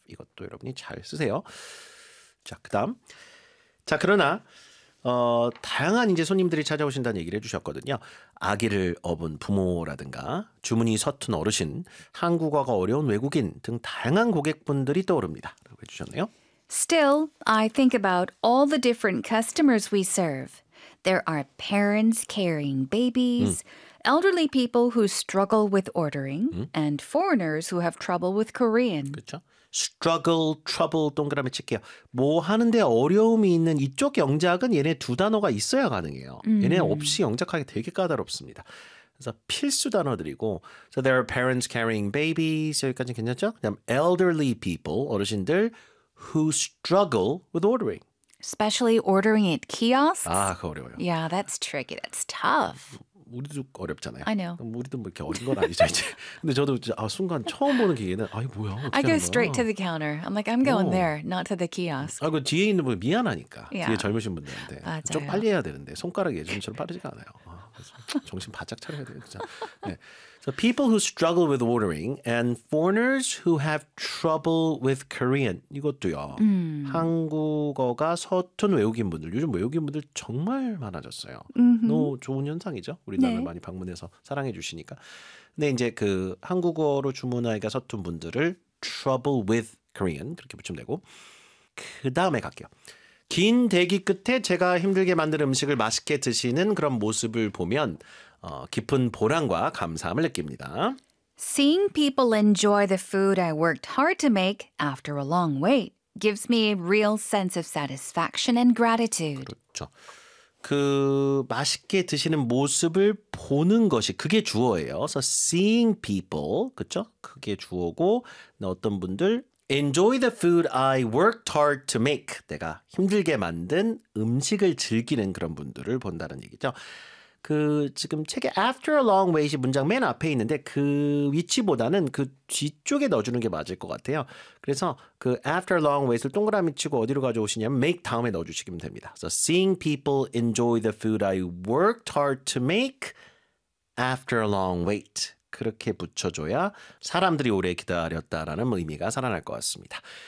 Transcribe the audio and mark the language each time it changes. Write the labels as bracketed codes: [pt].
[ko] 이것도 여러분이 잘 쓰세요. 자, 그다음. 자, 그러나 다양한 이제 손님들이 찾아오신다는 얘기를 해 주셨거든요. 아기를 업은 부모라든가 주문이 서툰 어르신, 한국어가 어려운 외국인 등 다양한 고객분들이 떠오릅니다라고 해 주셨네요. [en] Still, I think about all the different customers we serve. There are parents carrying babies, elderly people who struggle with ordering, and foreigners who have trouble with Korean. [ko] 그렇죠? Struggle, trouble 동그라미 칠게요. 뭐 하는데 어려움이 있는 이쪽 영작은 얘네 두 단어가 있어야 가능해요. 얘네 없이 영작하기 되게 까다롭습니다. 그래서 필수 단어들이고 [en] So there are parents carrying babies. [ko] 여기까지는 괜찮죠? [en] 그다음 elderly people, 어르신들 who struggle with ordering. Especially ordering at kiosks. [ko] 아, 그거 어려워요. [en] Yeah, that's tricky. That's tough. [ko] 우리도 어렵잖아요. [en] I know. [ko] 우리도 뭐 이렇게 어린 건 아니죠. 이제. 근데 저도 이제, 아, 순간 처음 보는 기계는 아, 뭐야? 어떻게 [en] I go straight to the counter. I'm like, I'm going there, not to the kiosk. [ko] 아, 그 뒤에 있는 분 미안하니까. [en] Yeah. [ko] 뒤에 젊으신 분들한테. 맞아요. 좀 빨리 해야 되는데 손가락이 예전처럼 빠르지가 않아요. 아, 정신 바짝 차려야 돼요. 진짜. 네. [en] So people who struggle with ordering and foreigners who have trouble with Korean. [ko] 이것도요. 한국어가 서툰 외국인 분들. 요즘 외국인 분들 정말 많아졌어요. 너무 좋은 현상이죠. 우리나라를 네. 많이 방문해서 사랑해 주시니까. 근데 이제 그 한국어로 주문하기가 서툰 분들을 [en] trouble with Korean [ko] 그렇게 붙이면 되고. 그 다음에 갈게요. 긴 대기 끝에 제가 힘들게 만든 음식을 맛있게 드시는 그런 모습을 보면 깊은 보람과 감사함을 느낍니다. [en] Seeing people enjoy the food I worked hard to make after a long wait gives me a real sense of satisfaction and gratitude. [ko] 그렇죠. 그 맛있게 드시는 모습을 보는 것이 그게 주어예요. [en] So seeing people, [ko] 그렇죠? 그게 주어고 어떤 분들 [en] enjoy the food I worked hard to make. [ko] 내가 힘들게 만든 음식을 즐기는 그런 분들을 본다는 얘기죠. 그 지금 책에 [en] after a long wait [ko] 이 문장 맨 앞에 있는데 그 위치보다는 그 뒤쪽에 넣어주는 게 맞을 것 같아요. 그래서 그 [en] after a long wait [ko] 을 동그라미 치고 어디로 가져오시냐면 make 다음에 넣어주시면 됩니다. [en] So seeing people enjoy the food I worked hard to make after a long wait. [ko] 그렇게 붙여줘야 사람들이 오래 기다렸다라는 의미가 살아날 것 같습니다.